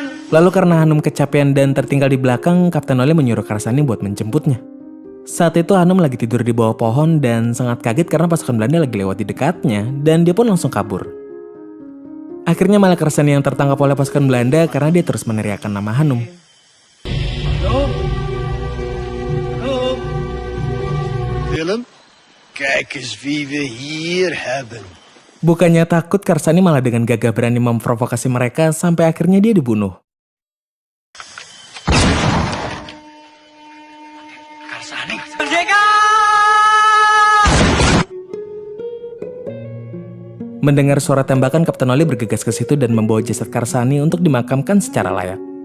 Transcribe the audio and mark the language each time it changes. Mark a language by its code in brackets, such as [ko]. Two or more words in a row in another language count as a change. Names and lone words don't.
[id] Lalu karena Hanum kecapean dan tertinggal di belakang, Kapten Noli menyuruh Karsani buat menjemputnya. Saat itu Hanum lagi tidur di bawah pohon dan sangat kaget karena pasukan Belanda lagi lewat di dekatnya dan dia pun langsung kabur. Akhirnya malah Karsani yang tertangkap oleh pasukan Belanda karena dia terus meneriakkan nama Hanum. [nl] Willem, kijk eens wie we hier hebben. [id] Bukannya takut, Karsani malah dengan gagah berani memprovokasi mereka sampai akhirnya dia dibunuh. Merdeka! Mendengar suara tembakan, Kapten Noli bergegas ke situ dan membawa jasad Karsani untuk dimakamkan secara layak.